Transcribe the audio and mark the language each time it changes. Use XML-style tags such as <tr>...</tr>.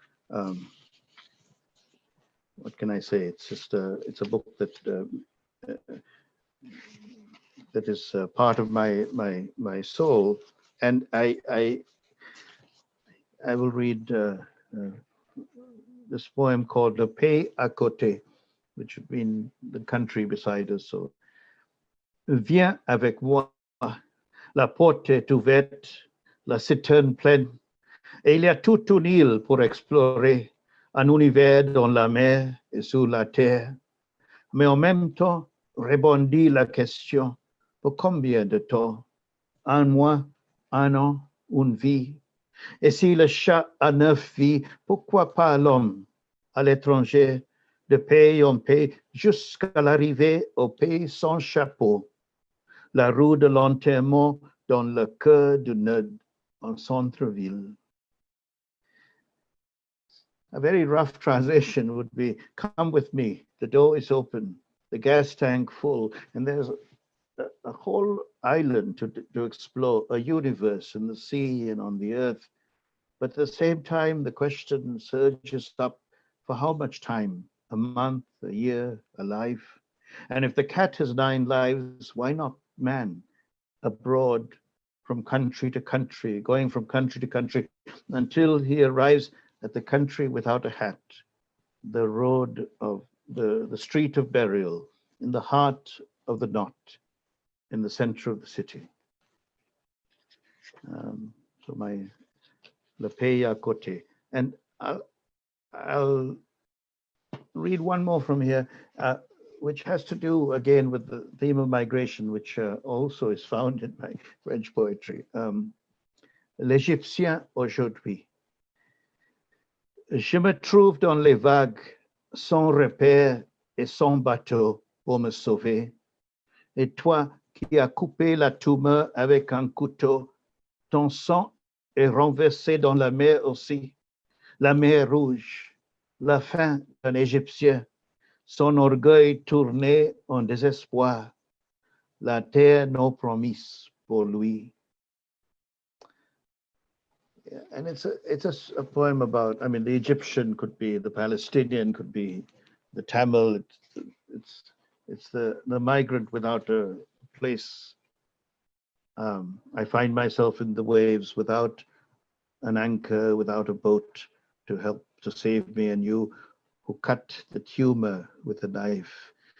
<en>And what can I say? It's just it's a book that that is part of my soul. And I will read this poem called Le Pays à Côté, which would mean the country beside us.</en> <fr>So, viens avec moi, la porte est ouverte, la citerne pleine, et il y a toute une île pour explorer, un univers dans la mer et sur la terre. Mais en même temps, répondit la question, pour combien de temps? Un mois, un an, une vie. Et si le chat a 9 vies, pourquoi pas l'homme à l'étranger, de pays en pays, jusqu'à l'arrivée au pays sans chapeau, la rue de l'enterrement dans le cœur du nœud en centre-ville.</fr> <en>A very rough translation would be, come with me, the door is open, the gas tank full, and there's a whole island to explore, a universe in the sea and on the earth. But at the same time, the question surges up, for how much time? A month, a year, a life? And if the cat has 9 lives, why not man? Abroad, from country to country, going from country to country, until he arrives at the country without a hat, the road of the street of burial, in the heart of the knot, in the center of the city. So my Le Pays à Côté. And I'll read one more from here, which has to do again with the theme of migration, which also is found in my French poetry.</en> <fr>L'Égyptien aujourd'hui. Je me trouve dans les vagues, sans repère et sans bateau pour me sauver. Et toi qui as coupé la tumeur avec un couteau, ton sang est renversé dans la mer aussi, la mer rouge, la fin d'un Égyptien, son orgueil tourné en désespoir, la terre non promise pour lui.</fr> <en>Yeah, and it's a poem about, I mean, the Egyptian could be, the Palestinian could be, the Tamil, it's the migrant without a place. I find myself in the waves without an anchor, without a boat to help to save me, and you who cut the tumor with a knife.</en>